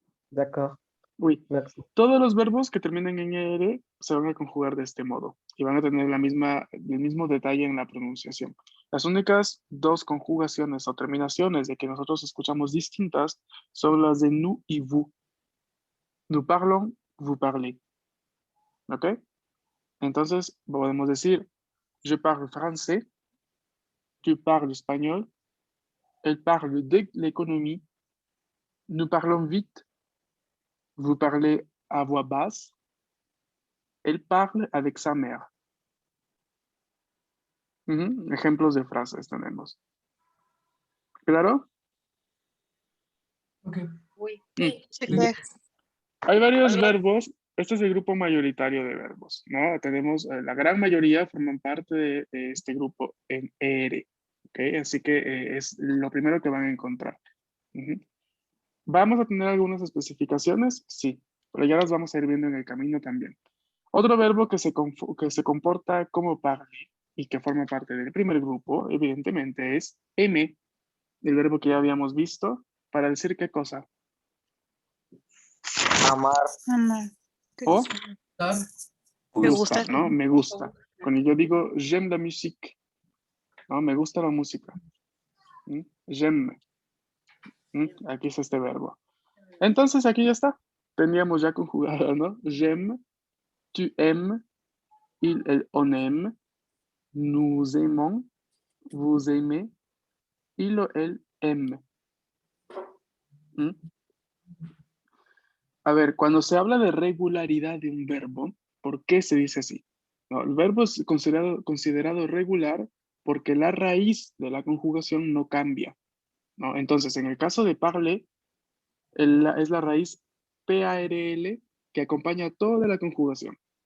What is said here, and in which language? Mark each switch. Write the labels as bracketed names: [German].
[French] D'accord, Oui. merci. [Spanish] Todos los verbos que terminen en ER se van a conjugar de este modo y van a tener el mismo detalle en la pronunciación. Las únicas dos conjugaciones o terminaciones de que nosotros escuchamos distintas son las de nous y vous. [French] Nous parlons, vous parlez. [Spanish] ¿Ok? Entonces podemos decir, [French] je parle français, tu parles espagnol, elle parle de l'économie, nous parlons vite, vous parlez à voix basse, elle parle avec sa mère. [Spanish] Ejemplos de frases tenemos. ¿Claro? Ok. [French] Oui, Mm. c'est clair. [Spanish] Hay varios verbos. Este es el grupo mayoritario de verbos, ¿no? Tenemos, la gran mayoría forman parte de este grupo en ER, ¿ok? Así que es lo primero que van a encontrar. ¿Vamos a tener algunas especificaciones? Sí, pero ya las vamos a ir viendo en el camino también. Otro verbo que se comporta como parler y que forma parte del primer grupo, evidentemente, es aimer, el verbo que ya habíamos visto, para decir qué cosa. Amar. Amar. O Me gustar, gusta. ¿no? Me gusta. Cuando yo digo [French] j'aime la musique, [Spanish] ¿no? Me gusta la música. J'aime. Aquí es este verbo. Entonces aquí ya está. Tendríamos ya conjugado, ¿no? [French] J'aime, tu aimes, il, elle, on aime, nous aimons, vous aimez, il o elle M. ¿Mm? [Spanish] A ver, cuando se habla de regularidad de un verbo, ¿por qué se dice así? No, el verbo es considerado regular porque la raíz de la conjugación no cambia, ¿no? Entonces, en el caso de parler, es la raíz PARL que acompaña toda la conjugación.